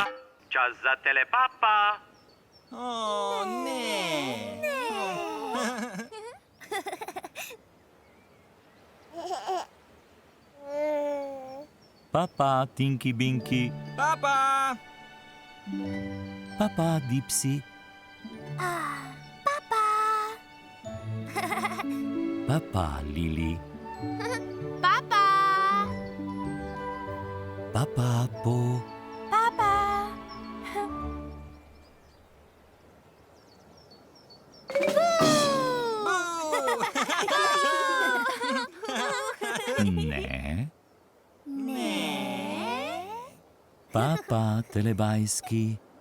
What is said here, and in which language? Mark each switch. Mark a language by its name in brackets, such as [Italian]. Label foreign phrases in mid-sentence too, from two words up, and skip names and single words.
[Slovenian] Čas za telepapa. Ne! Papa, Tinky Binky, Papa! papa, Dipsy. Papa! Pa, Lili. Papa! Pa, po. Papa! Ne. Pa, telebajski.